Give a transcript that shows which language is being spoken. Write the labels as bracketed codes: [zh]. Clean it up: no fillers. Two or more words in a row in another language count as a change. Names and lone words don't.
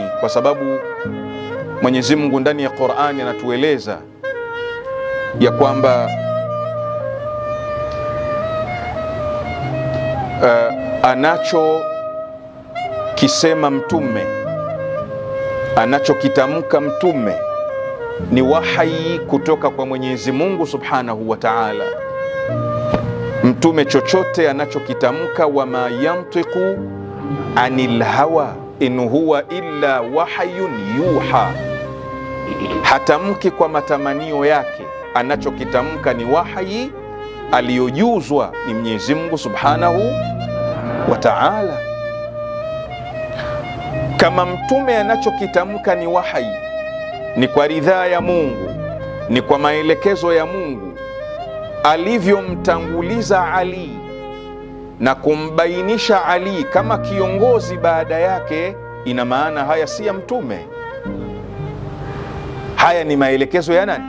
[sw] Kwa sababu Mwenyezi Mungu ndani ya Qur'ani anatueleza ya kwamba anachokisema mtume, anachokitamka mtume ni wahi kutoka kwa Mwenyezi Mungu [ar] سبحانه وتعالى. [sw] Mtume chochote anachokitamka, [ar] وما ينطق عن الهوى إن هو إلا وحي يوحى, [sw] hatamki kwa matamanio yake, anachokitamka ni wahi aliyojuzwa ni Mwenyezi Mungu [ar] سبحانه وتعالى. [sw] Kama mtume anachokitamka ni wahi, ni kwa ridhaa ya Mungu, ni kwa maelekezo ya Mungu, alivyomtanguliza Ali na kumbainisha Ali kama kiongozi baada yake, ina maana haya si ya mtume, haya ni maelekezo ya nani?